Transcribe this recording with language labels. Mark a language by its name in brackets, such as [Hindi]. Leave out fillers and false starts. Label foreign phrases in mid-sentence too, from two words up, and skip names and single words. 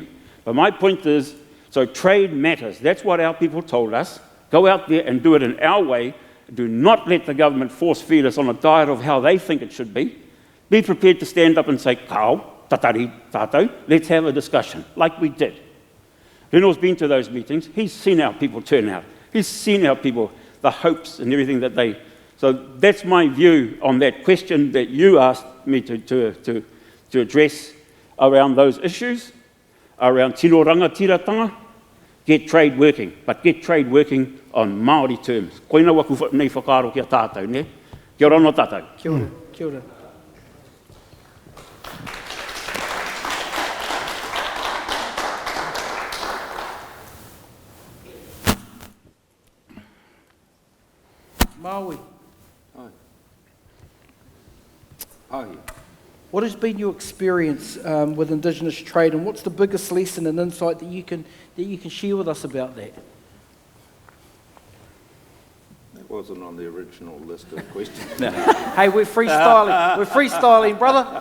[English] But my point is, so trade matters. That's what our people told us. Go out there and do it in our way. Do not let the government force feed us on a diet of how they think it should be. Be prepared to stand up and say, [Māori] "Kao, tatari, tātou, [English] let's have a discussion," like we did. Reynolds been to those meetings. He's seen our people turn out. He's seen our people, the hopes and everything that they... So that's my view on that question that you asked me to address around those issues, around [Māori] tino rangatiratanga. [English] Get trade working, but get trade working on Māori terms. [Māori] Koina waku nei whakaaro kia tātou, ne? Kia ora no tātou. Kia ora, kia ora. Maui. [English] Hi. Hi. What has been your experience with Indigenous trade, and what's the biggest lesson and insight that you can share with us about that? That wasn't on the original list of questions. Hey, we're freestyling. We're freestyling, brother.